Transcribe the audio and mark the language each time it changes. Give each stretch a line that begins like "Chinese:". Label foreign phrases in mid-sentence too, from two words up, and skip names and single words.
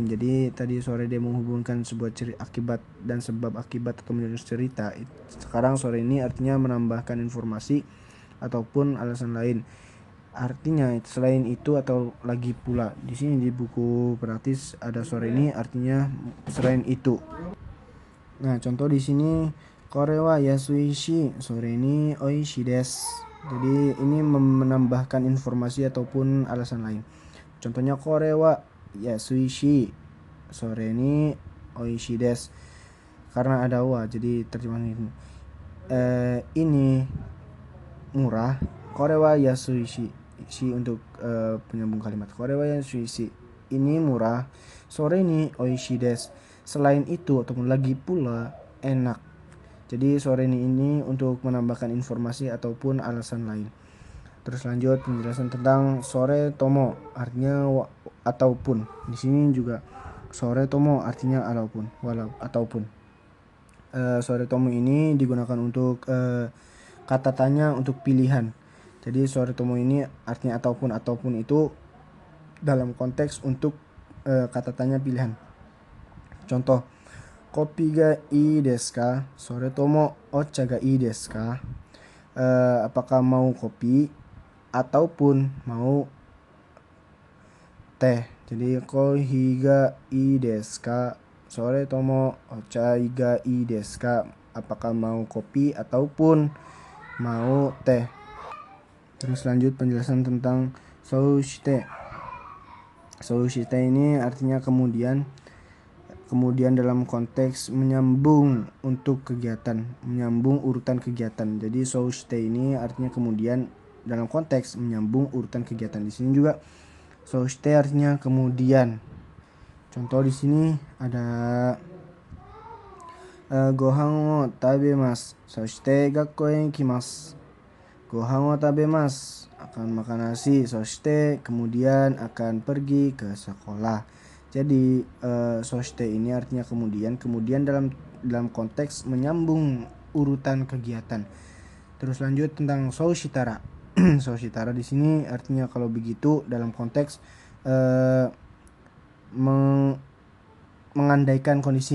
Indonesian: Jadi tadi sore dia menghubungkan sebuah akibat dan sebab akibat atau menulis cerita. Sekarang sore ini artinya menambahkan informasi ataupun alasan lain. Artinya selain itu atau lagi pula. Di sini di buku praktis ada sore ini artinya selain itu. Nah, contoh di sini
Japanese: これは安いし、それに美味しいです.
Indonesian: Jadi ini menambahkan informasi ataupun alasan lain.
Japanese: Contohnya これは安いし、それに美味しいです.
Indonesian: Karena ada wa, jadi terjemahan ini. Ini murah.
Japanese: これは安いし.
Indonesian: Shi untuk penyambung kalimat.
Japanese: これは安いし.
Indonesian: Ini murah.
Japanese: それに美味しいです.
Indonesian: Selain itu ataupun lagi pula enak. Jadi sore ini untuk menambahkan informasi ataupun alasan lain. Terus lanjut penjelasan tentang
Japanese: それとも,
Indonesian: artinya ataupun. Di sini juga
Japanese: それとも
Indonesian: artinya ataupun.
Japanese: それとも
Indonesian: ini digunakan untuk kata tanya untuk pilihan. Jadi
Japanese: それとも
Indonesian: ini artinya ataupun itu dalam konteks untuk kata tanya pilihan.
Japanese: Contoh, コーヒーがいいですか? それともお茶がいいですか?
Indonesian: Apakah mau kopi ataupun mau teh.
Japanese: Jadi コーヒーがいいですか? それともお茶がいいですか?
Indonesian: Apakah mau kopi ataupun mau teh. Terus lanjut penjelasan tentang soushite. Soushite ini artinya kemudian dalam konteks menyambung untuk kegiatan, menyambung urutan kegiatan. Jadi soushite ini artinya kemudian dalam konteks menyambung urutan kegiatan. Di sini juga soushite artinya kemudian. Contoh di sini ada
Japanese: ご飯を食べます、そして学校へ行きます. ご飯を食べます,
Indonesian: akan makan nasi, soshite kemudian akan pergi ke sekolah. Jadi soshite ini artinya kemudian dalam konteks menyambung urutan kegiatan. Terus lanjut tentang soushitara. Soshitara di sini artinya kalau begitu dalam konteks mengandaikan kondisi.